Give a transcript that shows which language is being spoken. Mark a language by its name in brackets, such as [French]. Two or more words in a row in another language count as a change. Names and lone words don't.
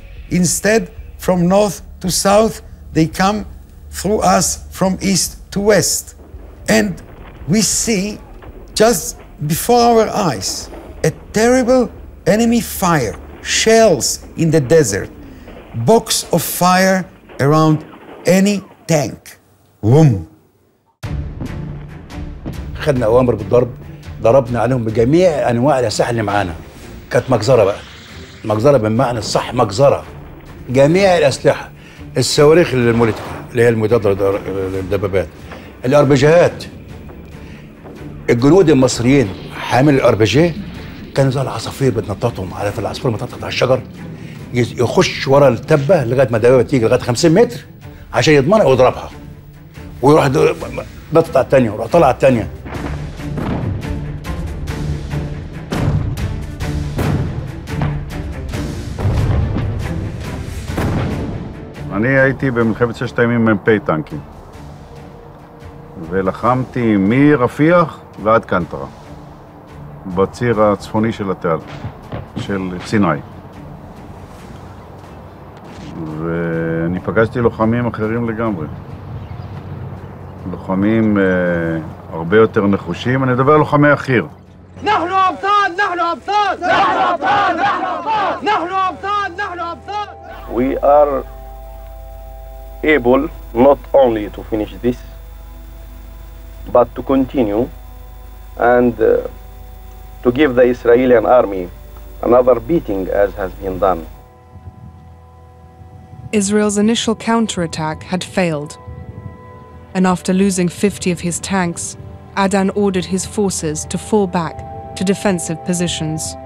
[English] Instead, from north to south, they come through us from east to west. And we see, just before our eyes, a terrible enemy fire, shells in the desert, box of fire around any tank. Boom. [Arabic] خدنا أوامر بالضرب، ضربنا عليهم بجميع أنواع الأسلحة اللي معانا. كانت مجزرة بقى. مجزرة بالمعنى الصح، مجزرة. جميع الأسلحة، الصواريخ الموليتيك اللي هي المضادة للدبابات، الأربجيهات. الجنود المصريين حامل الأربجيه كانوا زي العصافير بتنططهم، عارف العصفور بتنطط على الشجر، يخش ورا التبة لغاية ما الدبابة تيجي لغاية 50 متر عشان يضمنها ويضربها. ويروح نطط على الثانية ويروح طالع على الثانية. [Hebrew] אני הייתי במלחמת ששת הימים מ"פ טנקים, ולחמתי מרפיח ועד קנטרה, בציר הצפוני של התעלה, של סיני. ואני פגשתי לוחמים אחרים לגמרי. לוחמים הרבה יותר נחושים, אני מדבר על לוחמי החי"ר. [Arabic] احنا ابطال! احنا ابطال! احنا ابطال! احنا ابطال! احنا ابطال! احنا ابطال! [English] We are able not only to finish this, but to continue and to give the Israeli army another beating as has been done. Israel's initial counterattack had failed, and after losing 50 of his tanks, Adan ordered his forces to fall back to defensive positions.